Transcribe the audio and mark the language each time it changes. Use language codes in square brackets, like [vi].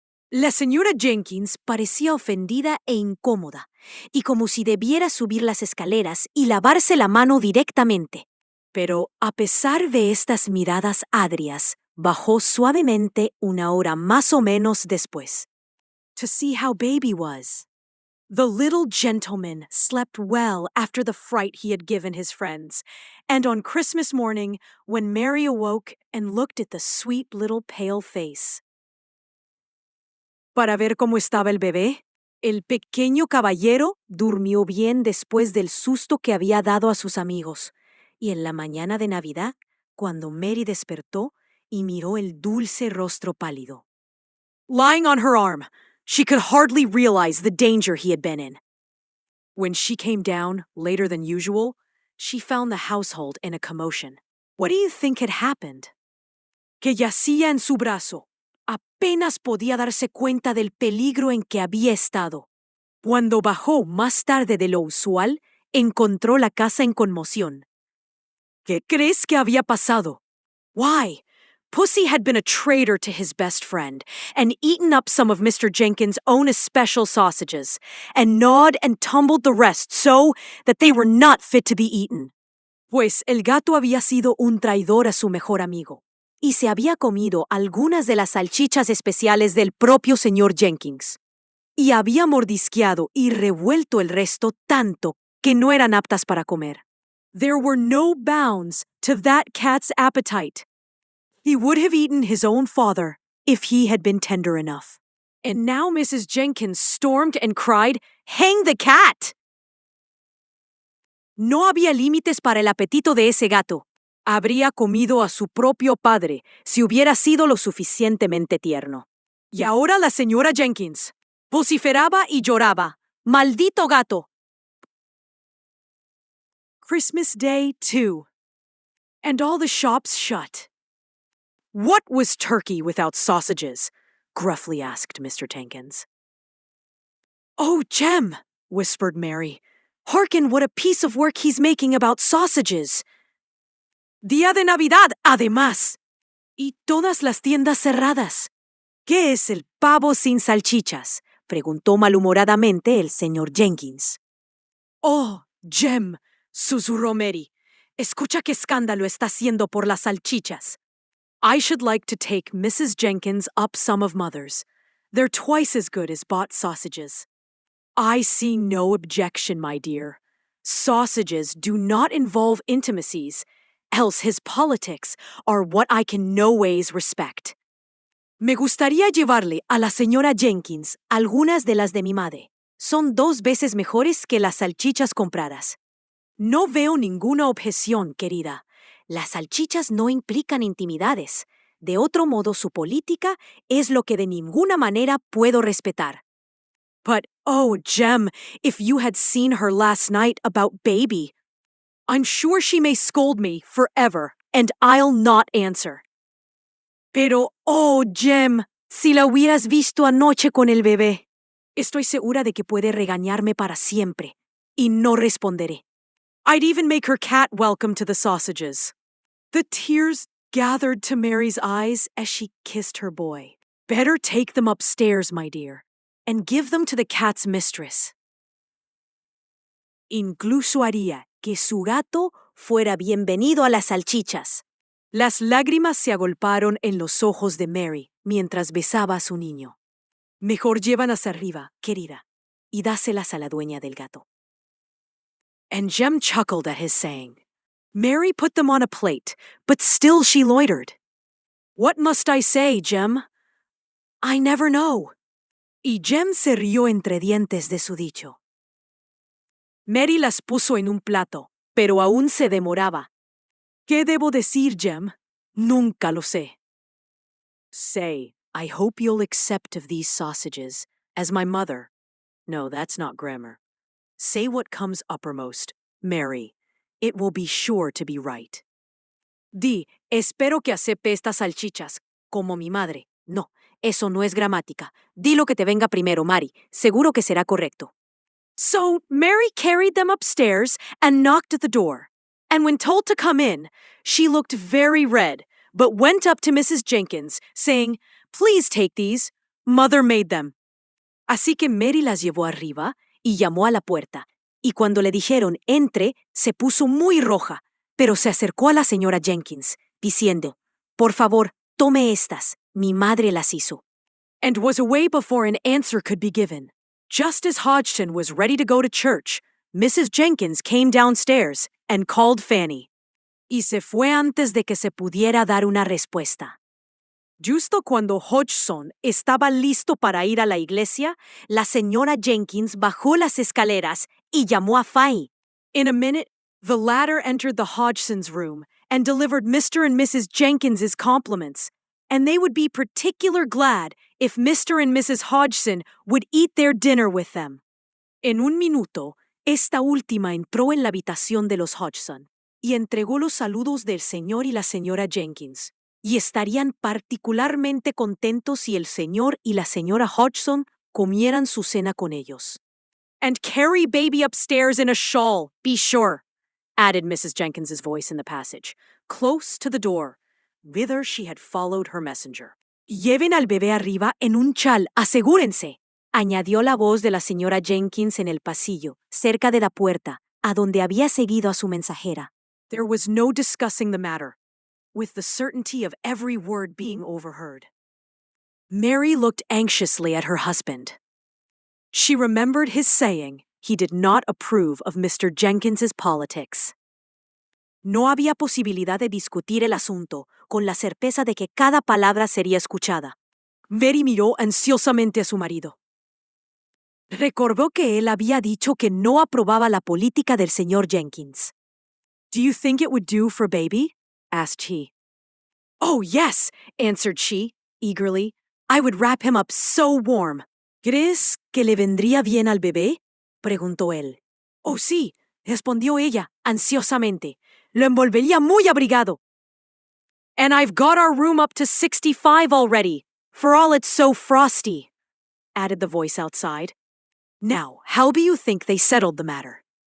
[es] La señora Jenkins parecía ofendida e incómoda, y como si debiera subir las escaleras y lavarse la mano directamente. Pero, a pesar de estas miradas agrias, bajó suavemente una hora más o menos después. [en] To see how baby was. The little gentleman slept well after the fright he had given his friends, and on Christmas morning, when Mary awoke and looked at the sweet little pale face. [es] Para ver cómo estaba el bebé, el pequeño caballero durmió bien después del susto que había dado a sus amigos, y en la mañana de Navidad, cuando Mary despertó y miró el dulce rostro pálido. [en] Lying on her arm, she could hardly realize the danger he had been in. When she came down, later than usual, she found the household in a commotion. What do you think had happened? [es] Que yacía en su brazo. Apenas podía darse cuenta del peligro en que había estado. Cuando bajó más tarde de lo usual, encontró la casa en conmoción. ¿Qué crees que había pasado? [en] Why? Pussy had been a traitor to his best friend and eaten up some of Mr. Jenkins' own especial sausages and gnawed and tumbled the rest so that they were not fit to be eaten. [es] Pues el gato había sido un traidor a su mejor amigo y se había comido algunas de las salchichas especiales del propio señor Jenkins. Y había mordisqueado y revuelto el resto tanto que no eran aptas para comer. [en] There were no bounds to that cat's appetite. He would have eaten his own father if he had been tender enough. And now Mrs. Jenkins stormed and cried, "Hang the cat!" [es] No había límites para el apetito de ese gato. Habría comido a su propio padre si hubiera sido lo suficientemente tierno. Y ahora la señora Jenkins vociferaba y lloraba. ¡Maldito gato! [en] Christmas Day, too. And all the shops shut. What was turkey without sausages? Gruffly asked Mr. Jenkins. Oh, Jem, whispered Mary. Hearken what a piece of work he's making about sausages. [es] Día de Navidad, además. Y todas las tiendas cerradas. ¿Qué es el pavo sin salchichas? Preguntó malhumoradamente el señor Jenkins. Oh, Jem, susurró Mary. Escucha qué escándalo está haciendo por las salchichas. [en] I should like to take Mrs. Jenkins up some of Mother's. They're twice as good as bought sausages. I see no objection, my dear. Sausages do not involve intimacies, else his politics are what I can no ways respect. [es] Me gustaría llevarle a la señora Jenkins algunas de las de mi madre. Son 2 veces mejores que las salchichas compradas. No veo ninguna objeción, querida. Las salchichas no implican intimidades. De otro modo, su política es lo que de ninguna manera puedo respetar. [en] But, oh, Jem, if you had seen her last night about baby, I'm sure she may scold me forever, and I'll not answer. [es] Pero, oh, Jem, si la hubieras visto anoche con el bebé, estoy segura de que puede regañarme para siempre, y no responderé. [en] I'd even make her cat welcome to the sausages. The tears gathered to Mary's eyes as she kissed her boy. Better take them upstairs, my dear, and give them to the cat's mistress. [es] Incluso haría que su gato fuera bienvenido a las salchichas. Las lágrimas se agolparon en los ojos de Mary mientras besaba a su niño. Mejor llévalas arriba, querida, y dáselas a la dueña del gato. [en] And Jem chuckled at his saying, Mary put them on a plate, but still she loitered. What must I say, Jem? I never know. [es] Y Jem se rió entre dientes de su dicho. Mary las puso en un plato, pero aún se demoraba. ¿Qué debo decir, Jem? Nunca lo sé. [en] Say, I hope you'll accept of these sausages, as my mother. No, that's not grammar. Say what comes uppermost, Mary. It will be sure to be right. [es] Di, espero que acepte estas salchichas, como mi madre. No, eso no es gramática. Di lo que te venga primero, Mary. Seguro que será correcto. [en] So Mary carried them upstairs and knocked at the door. And when told to come in, she looked very red, but went up to Mrs. Jenkins, saying, Please take these. Mother made them. [es] Así que Mary las llevó arriba y llamó a la puerta. Y cuando le dijeron, entre, se puso muy roja, pero se acercó a la señora Jenkins, diciendo, Por favor, tome estas. Mi madre las hizo. [en] And was away before an answer could be given. Just as Hodgson was ready to go to church, Mrs. Jenkins came downstairs and called Fanny. [es] Y se fue antes de que se pudiera dar una respuesta. Justo cuando Hodgson estaba listo para ir a la iglesia, la señora Jenkins bajó las escaleras y llamó a Fanny. [en] In a minute, the latter entered the Hodgson's room and delivered Mr. and Mrs. Jenkins's compliments, and they would be particular glad if Mr. and Mrs. Hodgson would eat their dinner with them. [es] En un minuto, esta última entró en la habitación de los Hodgson y entregó los saludos del señor y la señora Jenkins, y estarían particularmente contentos si el señor y la señora Hodgson comieran su cena con ellos. [en] And carry baby upstairs in a shawl, be sure, added Mrs. Jenkins's voice in the passage, close to the door, whither she had followed her messenger. [es] Lleven al bebé arriba en un chal, asegúrense, añadió la voz de la señora Jenkins en el pasillo, cerca de la puerta, a donde había seguido a su mensajera. [en] There was no discussing the matter, with the certainty of every word being overheard. Mary looked anxiously at her husband. She remembered his saying he did not approve of Mr. Jenkins's politics. [es] No había posibilidad de discutir el asunto con la certeza de que cada palabra sería escuchada. Mary miró ansiosamente a su marido. Recordó que él había dicho que no aprobaba la política del señor Jenkins. [en] Do you think it would do for baby? Asked he. Oh, yes, answered she, eagerly. I would wrap him up so warm. [es] ¿Crees que le vendría bien al bebé? Preguntó él. Oh, sí, respondió ella, ansiosamente. Lo envolvería muy abrigado. [en] And I've got our room up to 65 already, for all it's so frosty, added the voice outside. Now, how do you think they settled the matter?